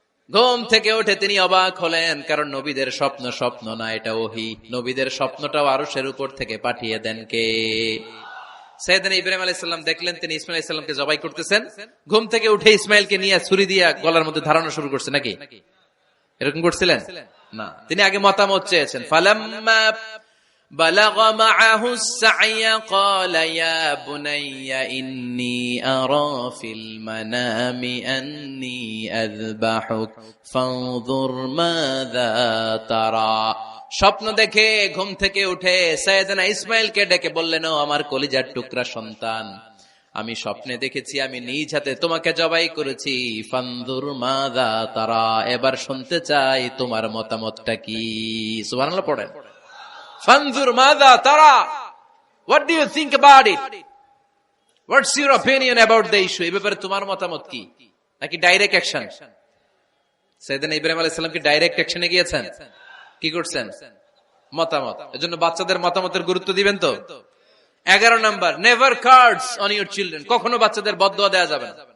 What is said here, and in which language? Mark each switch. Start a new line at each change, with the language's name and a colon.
Bangla: ঘুম থেকে উঠে তিনি অবাক হলেন, কারণ নবীদের স্বপ্ন স্বপ্ন না, এটা ওহী। নবীদের স্বপ্নটাও আরশের উপর থেকে পাঠিয়ে দেন কে? সাইয়েদনা ইব্রাহিম আলাইহিস সালাম দেখলেন তিনি ইসমাইল আলাইহিস সালামকে জবাই করতেছেন। ঘুম থেকে উঠে ইসমাইলকে নিয়ে ছুরি দিয়ে গলার মধ্যে ধারানো শুরু করছে নাকি? এরকম করছিলেন না, তিনি আগে মতামত চেয়েছেন।
Arabic: ফালাম্মা بلغ معه السعي قال يا بني إني أرى في المنام أني أذبحك فانظر ماذا ترى।
Bangla: স্বপ্ন দেখে ঘুম থেকে উঠে সাইয়েদনা ইসমাইলকে ডেকে বললেন, ও আমার কলিজার টুকরা সন্তান, আমি স্বপ্নে দেখেছি আমি নিজ হাতে তোমাকে জবাই করেছি।
Arabic: ফানজুর মাযা তারা,
Bangla: এবার শুনতে চাই তোমার মতামতটা কি। সুবহানাল্লাহ পড়েন।
Arabic: ফানজুর মাযা তারা,
English: what do you think about it? What's your opinion about the issue?
Bangla: এই ব্যাপারে তোমার মতামত কি? নাকি ডাইরেক্ট অ্যাকশন? সাইয়েদনা ইব্রাহিম আলাইহিস সালাম কি ডাইরেক্ট অ্যাকশনে গিয়েছেন? কি করছেন? মতামত। এজন্য বাচ্চাদের মতামতের গুরুত্ব দিবেন তো। 11 number,
English: Never curse on your children.
Bangla: কখনো বাচ্চাদের বদদুয়া দেয়া যাবে না।